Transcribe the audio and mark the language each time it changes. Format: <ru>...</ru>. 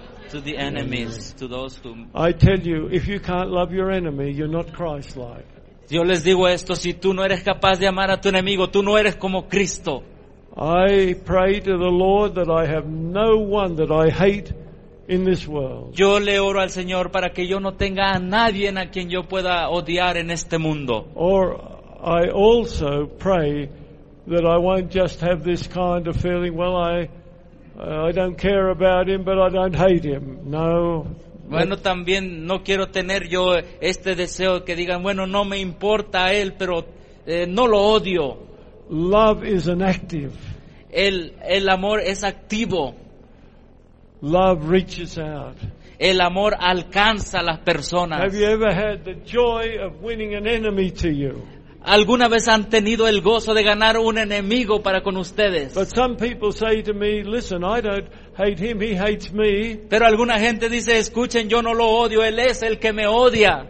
<en>To the enemies, to those whom I tell you, if you can't love your enemy, you're not Christ-like.</en> <es>Yo les digo esto: si tú no eres capaz de amar a tu enemigo, tú no eres como Cristo.</es> <en>I pray to the Lord that I have no one that I hate in this world.</en> <es>Yo le oro al Señor para que yo no tenga a nadie a quien yo pueda odiar en este mundo.</es> <en>Or I also pray that I won't just have this kind of feeling. Well, I I don't care about him, but I don't hate him.</en> <es>No. Bueno, también no quiero tener yo este deseo que digan, bueno, no me importa a él, pero no lo odio.</es> <en>Love is an active.</en> <es>El amor es activo.</es> <en>Love reaches out.</en> <es>El amor alcanza a las personas.</es> <en>Have you ever had the joy of winning an enemy to you?</en> <es>¿Alguna vez han tenido el gozo de ganar un enemigo para con ustedes?</es> <en>But some people say to me, listen, I don't hate him, he hates me.</en> <es>Pero alguna gente dice, escuchen, yo no lo odio, él es el que me odia.</es>